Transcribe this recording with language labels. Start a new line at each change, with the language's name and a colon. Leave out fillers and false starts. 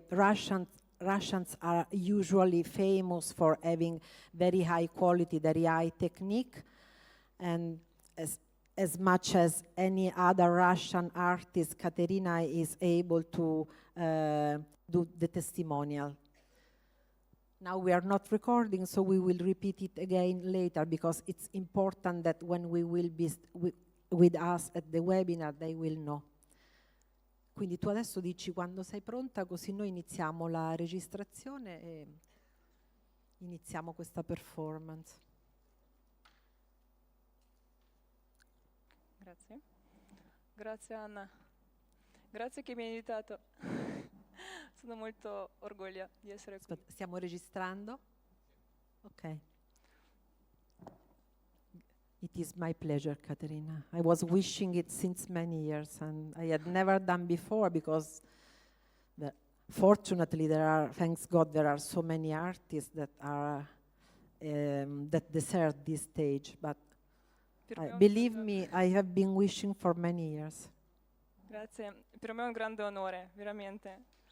English: Russians are usually famous for having very high quality, very high technique, and as much as any other Russian artist, Ekaterina is able to do the testimonial. Now we are not recording, so we will repeat it again later, because it's important that when we will be with us at the webinar, they will know.
Italian: Quindi tu adesso dici quando sei pronta, così noi iniziamo la registrazione e iniziamo questa performance. Grazie. Grazie Anna. Grazie che mi hai invitato. Sono molto orgogliosa di essere qui. Aspetta, stiamo registrando? Ok.
English: It is my pleasure, Ekaterina. I was wishing it since many years, and I had never done before because fortunately thanks God, there are so many artists that are that deserve this stage. But believe me, I have been wishing for many years.
Italian: Grazie. Per me è un grande onore, veramente.